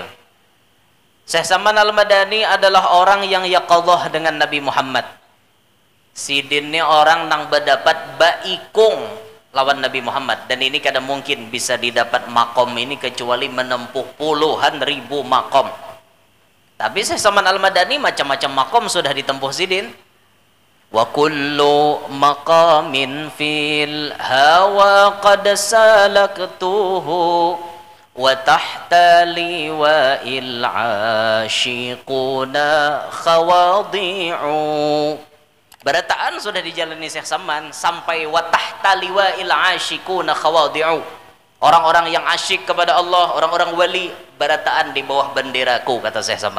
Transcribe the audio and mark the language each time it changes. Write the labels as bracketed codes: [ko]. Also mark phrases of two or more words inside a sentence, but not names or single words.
[id] Syekh Saman Al-Madani adalah orang yang yaqadhah dengan Nabi Muhammad. [bjn] Sidin ini orang nang berdapat baikung lawan Nabi Muhammad, dan ini kada mungkin bisa didapat makom ini kecuali menempuh puluhan ribu makom. Tapi Syekh Saman Al-Madani macam-macam makom sudah ditempuh sidin. [ar] وكل مقام في الهوى قد سلكته وتحت لواء العاشقين خواضع. [bjn] Berataan sudah dijalani Syekh Saman sampai [ar] وتحت لواء العاشقين خواضع. [bjn] Orang-orang yang asyik kepada Allah, orang-orang wali, berataan di bawah benderaku, kata Syekh Saman.